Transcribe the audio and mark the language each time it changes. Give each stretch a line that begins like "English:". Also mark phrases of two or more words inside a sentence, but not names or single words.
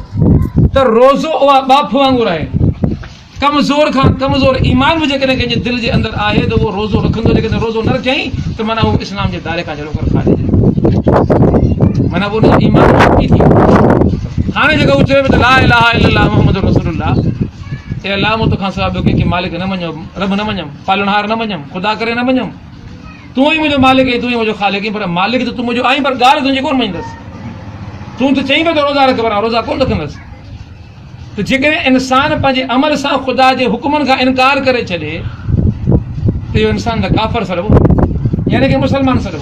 Sindhi: त रोज़ो उहा बाफ़ वांगुरु आहे, कमज़ोर खां कमज़ोर ईमान बि जेकॾहिं कंहिंजे दिलि जे अंदरि आहे त उहो रोज़ो रखंदो, जेकॾहिं रोज़ो न रखियईं त माना उहो इस्लाम जे दायरे खां जहिड़ो करे खारिजे, माना उहो उनजो ईमान नकी थी वियो। हाणे जेको उहो चवे पियो त
Arabic: لا إله إلا الله محمد رسول الله,
Sindhi: ए अलाह मूं तोखां सवाइ ॿियो कंहिंखे मालिक न मञो, रब न मञमि, पालनहार न मञमि, ख़ुदा करे न मञमि, तूं ई मुंहिंजो मालिक ऐं तूं ई मुंहिंजो ख़ालिक आहीं, पर मालिक त तूं मुंहिंजो आहीं, पर ॻाल्हि तुंहिंजी कोन मञंदसि। तूं त चईं पियो त रोज़ा रख, पर रोज़ा कोन रखंदसि। त जेकॾहिं इंसान पंहिंजे अमल सां ख़ुदा जे हुकुमनि खां इनकार करे छॾे त इहो इंसान त काफ़र सॾिबो, यानी की मुस्लमान सॾिबो।